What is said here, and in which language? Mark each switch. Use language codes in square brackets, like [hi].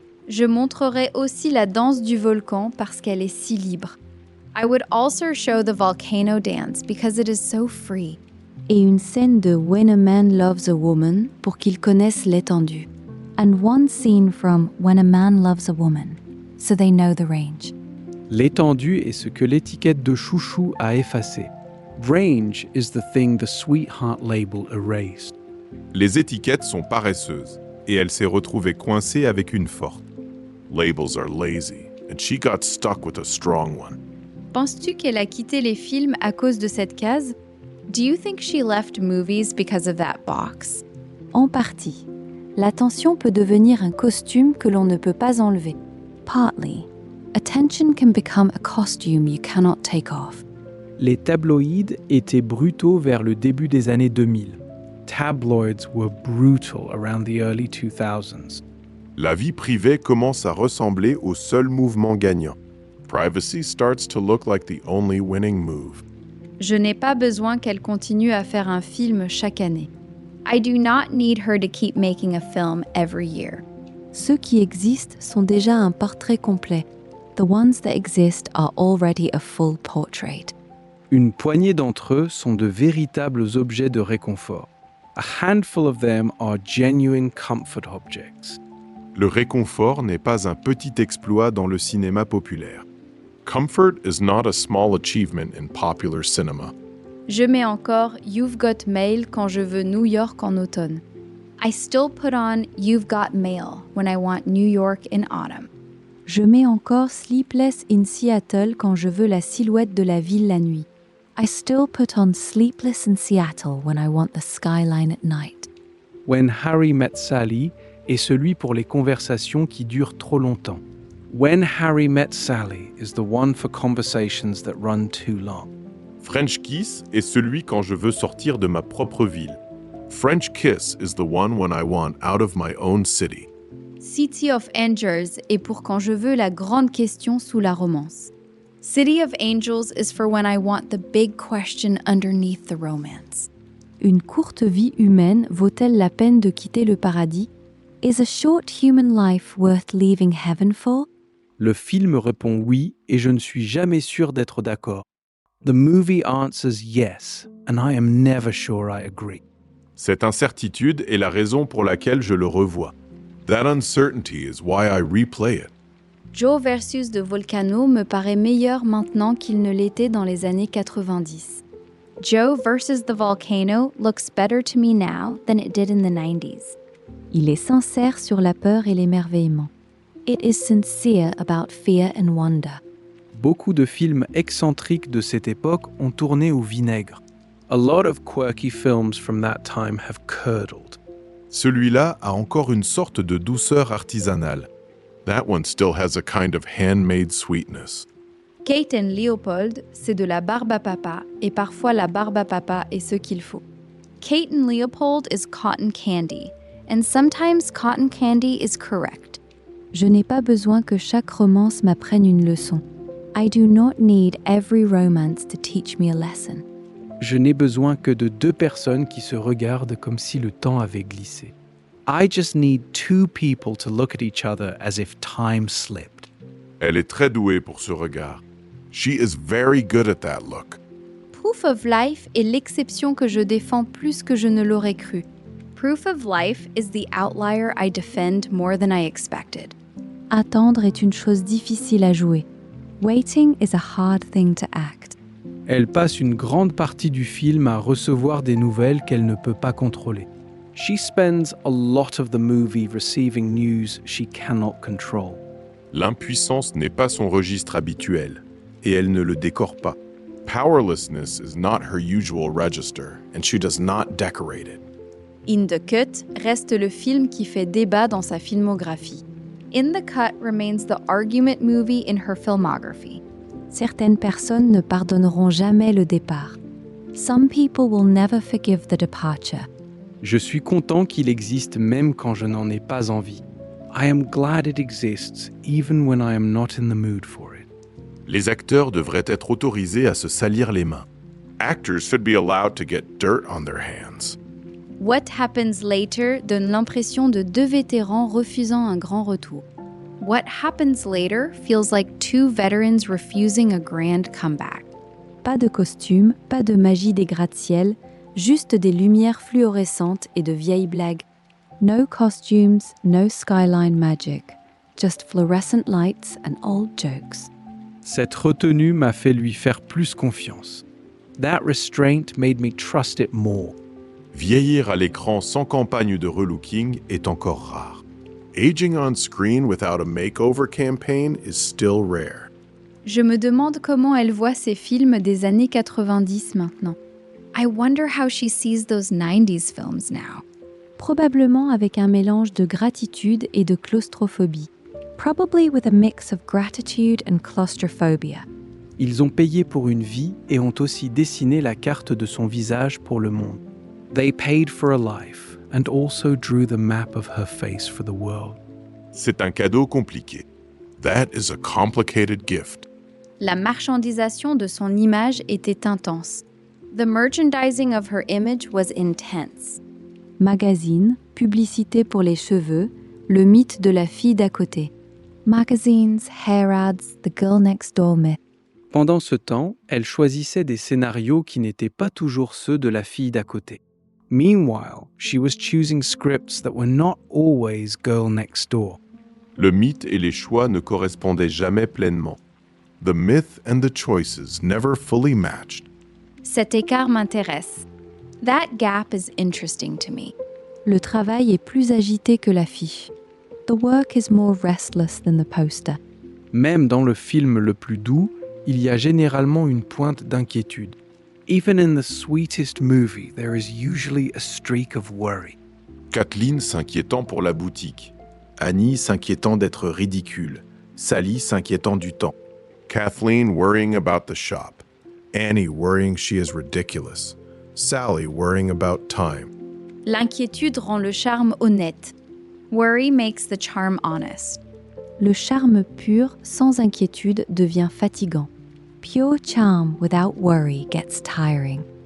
[fr] Je montrerai aussi la danse du volcan parce qu'elle est si libre. [en] I would also show the volcano dance because it is so free. [fr] Et une scène de When a Man Loves a Woman pour qu'ils connaissent l'étendue. [en] And one scene from When a Man Loves a Woman, so they know the range. [fr] L'étendue est ce que l'étiquette de chouchou a effacé. [en] Range is the thing the sweetheart label erased. [fr] Les étiquettes sont paresseuses et elle s'est retrouvée coincée avec une forte. [en] Labels are lazy and she got stuck with a strong one. [fr] Penses-tu qu'elle a quitté les films à cause de cette case? [en] Do you think she left movies because of that box? [fr] En partie. L'attention peut devenir un costume que l'on ne peut pas enlever. [en] Partly. Attention can become a costume you cannot take off. [fr] Les tabloïds étaient brutaux vers le début des années 2000. [en] Tabloids were brutal around the early 2000s. [fr] La vie privée commence à ressembler au seul mouvement gagnant. [en] Privacy starts to look like the only winning move. [fr] Je n'ai pas besoin qu'elle continue à faire un film chaque année. [en] I do not need her to keep making a film every year. [fr] Ceux qui existent sont déjà un portrait complet. [en] The ones that exist are already a full portrait. [fr] Une poignée d'entre eux sont de véritables objets de réconfort. [en] A handful of them are genuine comfort objects. [fr] Le réconfort n'est pas un petit exploit dans le cinéma populaire. [en] Comfort is not a small achievement in popular cinema. [fr] Je mets encore You've Got Mail quand je veux New York en automne. [en] I still put on You've Got Mail when I want New York in autumn. [fr] Je mets encore Sleepless in Seattle quand je veux la silhouette de la ville la nuit. [en] I still put on Sleepless in Seattle when I want the skyline at night. [fr] When Harry Met Sally est celui pour les conversations qui durent trop longtemps. [en] When Harry Met Sally is the one for conversations that run too long. [fr] French Kiss est celui quand je veux sortir de ma propre ville. [en] French Kiss is the one when I want out of my own city. [fr] City of Angels est pour quand je veux la grande question sous la romance. [en] City of Angels is for when I want the big question underneath the romance. [fr] Une courte vie humaine vaut-elle la peine de quitter le paradis? [en] Is a short human life worth leaving heaven for? [fr] Le film répond oui et je ne suis jamais sûr d'être d'accord. [en] The movie answers yes, and I am never sure I agree. [fr] Cette incertitude est la raison pour laquelle je le revois. [en] That uncertainty is why I replay it. [fr] Joe versus The Volcano me paraît meilleur maintenant qu'il ne l'était dans les années 90. [en] Joe versus The Volcano looks better to me now than it did in the 90s. [fr] Il est sincère sur la peur et l'émerveillement. [en] It is sincere about fear and wonder. [fr] Beaucoup de films excentriques de cette époque ont tourné au vinaigre. [en] A lot of quirky films from that time have curdled. [fr] Celui-là a encore une sorte de douceur artisanale. [en] That one still has a kind of handmade sweetness. [fr] Kate and Leopold, c'est de la barbe à papa, et parfois la barbe à papa est ce qu'il faut. [en] Kate and Leopold is cotton candy, and sometimes cotton candy is correct. [fr] Je n'ai pas besoin que chaque romance m'apprenne une leçon. [en] I do not need every romance to teach me a lesson. [fr] Je n'ai besoin que de 2 personnes qui se regardent comme si le temps avait glissé. [en] I just need 2 people to look at each other as if time slipped. [fr] Elle est très douée pour ce regard. [en] She is very good at that look. [fr] Proof of Life est l'exception que je défends plus que je ne l'aurais cru. [en] Proof of Life is the outlier I defend more than I expected. [fr] Attendre est une chose difficile à jouer. [en] Waiting is a hard thing to act. [fr] Elle passe une grande partie du film à recevoir des nouvelles qu'elle ne peut pas contrôler. [en] She spends a lot of the movie receiving news she cannot control. [fr] L'impuissance n'est pas son registre habituel, et elle ne le décore pas. [en] Powerlessness is not her usual register, and she does not decorate it. [fr] In the Cut reste le film qui fait débat dans sa filmographie. [en] In the Cut remains the argument movie in her filmography. [fr] Certaines personnes ne pardonneront jamais le départ. [en] Some people will never forgive the departure. [fr] Je suis content qu'il existe même quand je n'en ai pas envie. [en] I am glad it exists even when I am not in the mood for it. [fr] Les acteurs devraient être autorisés à se salir les mains. [en] Actors should be allowed to get dirt on their hands. [fr] What Happens Later donne l'impression de 2 vétérans refusant un grand retour. [en] What Happens Later feels like 2 veterans refusing a grand comeback. [fr] Pas de costume, pas de magie des gratte-ciel, juste des lumières fluorescentes et de vieilles blagues. [en] No costumes, no skyline magic, just fluorescent lights and old jokes. [fr] Cette retenue m'a fait lui faire plus confiance. [en] That restraint made me trust it more. [fr] Vieillir à l'écran sans campagne de relooking est encore rare. [en] Aging on screen without a makeover campaign is still rare. [fr] Je me demande comment elle voit ces films des années 90 maintenant. [en] I wonder how she sees those 90s films now. [fr] Probablement avec un mélange de gratitude et de claustrophobie. [en] Probably with a mix of gratitude and claustrophobia. [fr] Ils ont payé pour une vie et ont aussi dessiné la carte de son visage pour le monde. [en] They paid for a life and also drew the map of her face for the world. [fr] C'est un cadeau compliqué. [en] That is a complicated gift. [fr] La marchandisation de son image était intense. [en] The merchandising of her image was intense. [fr] Magazine, publicité pour les cheveux, le mythe de la fille d'à côté. [en] Magazines, hair ads, the girl next door myth. [fr] Pendant ce temps, elle choisissait des scénarios qui n'étaient pas toujours ceux de la fille d'à côté. [en] Meanwhile, she was choosing scripts that were not always girl next door. [fr] Le mythe et les choix ne correspondaient jamais pleinement. [en] The myth and the choices never fully matched. [fr] Cet écart m'intéresse. [en] That gap is interesting to me. [fr] Le travail est plus agité que l'affiche. [en] The work is more restless than the poster. [fr] Même dans le film le plus doux, il y a généralement une pointe d'inquiétude. [en] Even in the sweetest movie, there is usually a streak of worry. [fr] Kathleen s'inquiétant pour la boutique. Annie s'inquiétant d'être ridicule. Sally s'inquiétant du temps. [en] Kathleen worrying about the shop. Annie worrying she is ridiculous. Sally worrying about time. [fr] L'inquiétude rend le charme honnête. [en] Worry makes the charm honest. [fr] Le charme pur, sans inquiétude, devient fatigant. [en] Pure charm without worry gets tiring.